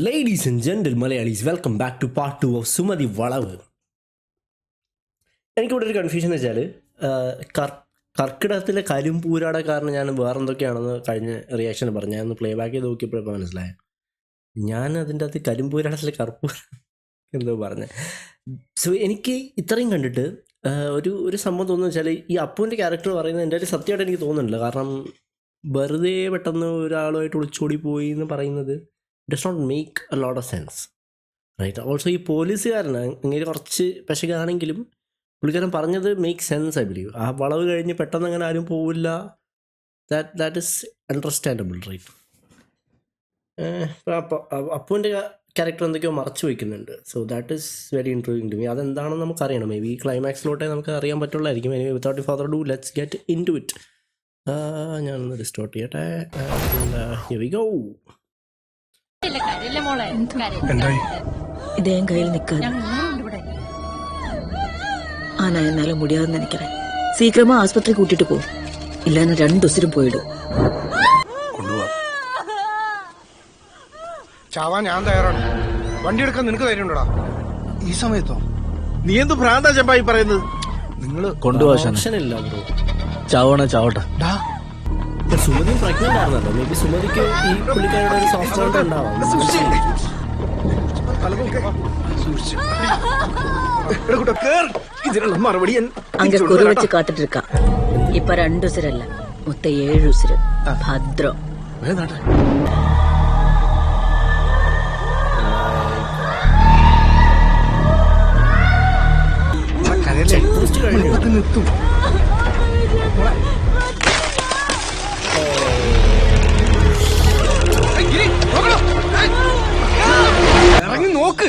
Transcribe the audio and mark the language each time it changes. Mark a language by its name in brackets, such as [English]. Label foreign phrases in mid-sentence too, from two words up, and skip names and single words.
[English] Ladies and gentlemen, Malayalis, welcome back to part 2 of Sumadhi Valavu. [Malayalam] എനിക്കിവിടെ ഒരു കൺഫ്യൂഷൻ എന്ന് വെച്ചാൽ കർക്കിടകത്തിലെ കരിമ്പൂരാട കാരണം ഞാൻ വേറെന്തൊക്കെയാണെന്ന് കഴിഞ്ഞ റിയാക്ഷൻ പറഞ്ഞു. ഞാനൊന്ന് [English] play back [Malayalam] ചെയ്ത് നോക്കിയപ്പോഴപ്പോൾ മനസ്സിലായ ഞാൻ അതിൻ്റെ അകത്ത് കരിമ്പൂരാടത്തിലെ കർപ്പൂര എന്തോ പറഞ്ഞത്. സോ എനിക്ക് ഇത്രയും കണ്ടിട്ട് ഒരു സംഭവം തോന്നുന്നു വെച്ചാൽ ഈ അപ്പുവിൻ്റെ ക്യാരക്ടർ പറയുന്നത് എൻ്റെ ഒരു സത്യമായിട്ട് എനിക്ക് തോന്നുന്നില്ല. കാരണം വെറുതെ പെട്ടെന്ന് ഒരാളുമായിട്ട് ഒളിച്ചോടി പോയി എന്ന് പറയുന്നത് [English] does not make a lot of sense, right? [Malayalam] ഓൾസോ ഈ പോലീസുകാരനാണ് അങ്ങനെ കുറച്ച് പെശകാണെങ്കിലും പുള്ളിക്കാരൻ പറഞ്ഞത് [English] make sense. I believe [Malayalam] ആ വളവ് കഴിഞ്ഞ് പെട്ടെന്ന് അങ്ങനെ ആരും പോവില്ല. [English] That is understandable, right? [Malayalam] അപ്പുവിൻ്റെ ക്യാരക്ടർ എന്തൊക്കെയോ മറച്ചു വയ്ക്കുന്നുണ്ട്. [English] So that is very interesting to me. [Malayalam] അതെന്താണെന്ന് നമുക്കറിയണം. [English] may be [Malayalam] ക്ലൈമാക്സിലോട്ടേ നമുക്ക് അറിയാൻ പറ്റുള്ളായിരിക്കും. [English] Anyway without further do let's get in to it. [Malayalam] ഞാനൊന്ന് റിസ്റ്റോർട്ട് ചെയ്യട്ടെ. [English] Here we go. [Tamil] இதே கையில் நிக்காது. ஆனா என்னால முடியாதுன்னு நினைக்கிறேன். சீக்கிரமா ஆஸ்பத்திரி கூட்டிட்டு போ, இல்லன்னா 2 உசிரும் போயிடும். [Malayalam] ചാവാൻ ഞാൻ തയ്യാറാണ്. വണ്ടി എടുക്കാൻ നിനക്ക് ധൈര്യമുണ്ടോടാ? ഈ സമയത്തോ? നീ എന്ത് ഭ്രാന്താ ചെമ്പായി പറയുന്നത്? നിങ്ങള് ഓപ്ഷനില്ല ബ്രോ. ചാവണ ചാവട്ടെ. സുമതി പ്രഗ്നന്റ് ആയിരുന്നല്ലോ. [English] may be [Malayalam] സുമതിക്ക് ഈ പുള്ളിക്കാരുടെ ഒരു സോഫ്റ്റ്വെയർ ഉണ്ടാവാം. ഇതിനുള്ള മറുപടി [Tamil] அங்க குறி வச்சு காத்துட்டு இருக்கா. இப்ப 2 உசிரல்ல, மொத்தம் 7 உசிரு. [Malayalam] ഭദ്രം. നിർത്തും. ഇറങ്ങി നോക്ക്.